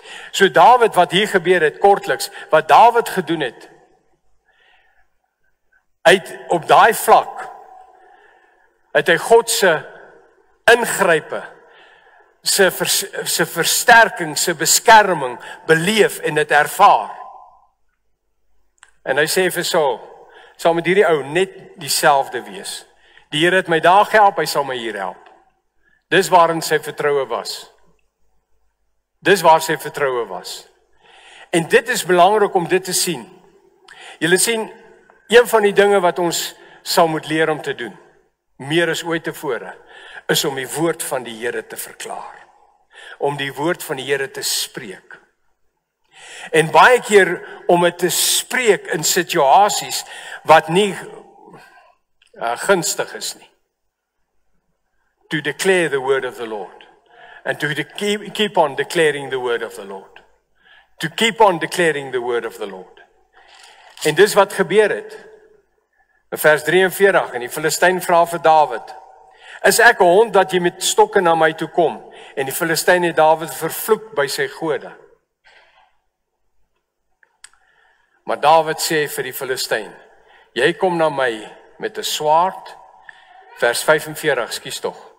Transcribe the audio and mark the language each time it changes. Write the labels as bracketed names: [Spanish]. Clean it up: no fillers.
[Afrikaans] So Dawid wat hier gebeur het kortliks, wat Dawid gedoen het, op daai vlak het hy God se ingrype, sy versterking, sy beskerming beleef en dit ervaar. En hy sê vir Saul, sal met hierdie ou net dieselfde wees. Die Here het my daar gehelp, hy sal my hier help. Dis waarin sy vertroue was. Dis waar sy vertroue was. En dit is belangrik om dit te sien. Julle sien, een van die dinge wat ons sal moet leer om te doen, meer as ooit tevore, is om die woord van die Here te verklaar. Om die woord van die Here te spreek. En baie keer om dit te spreek in situasies wat nie gunstig is nie. [English] To declare the word of the Lord. And to keep on declaring the word of the Lord. To keep on declaring the word of the Lord. [Afrikaans] En dis wat gebeur het. In vers 43, en die Filistyn vra vir Dawid, is ek 'n hond dat jy met stokke na my toe kom? En die Filistyn het Dawid vervloek by sy gode. Maar Dawid sê vir die Filistyn, jy kom na my met 'n swaard, vers 45, skus tog.